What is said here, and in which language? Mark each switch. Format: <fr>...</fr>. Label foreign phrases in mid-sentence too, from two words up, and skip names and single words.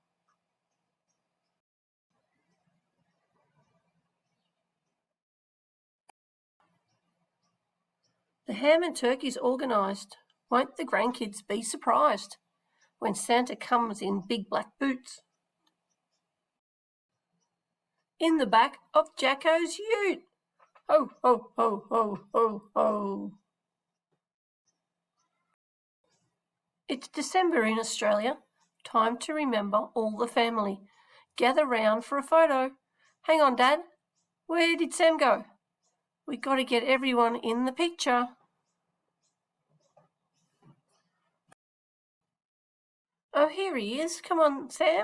<en>The ham and turkey's organised. Won't the grandkids be surprised when Santa comes in big black boots? In the back of Jacko's ute. Ho, ho, ho, ho, ho, ho. It's December in Australia. Time to remember all the family. Gather round for a photo. Hang on, Dad. Where did Sam go? We got to get everyone in the picture. Oh, here he is. Come on, Sam.</en>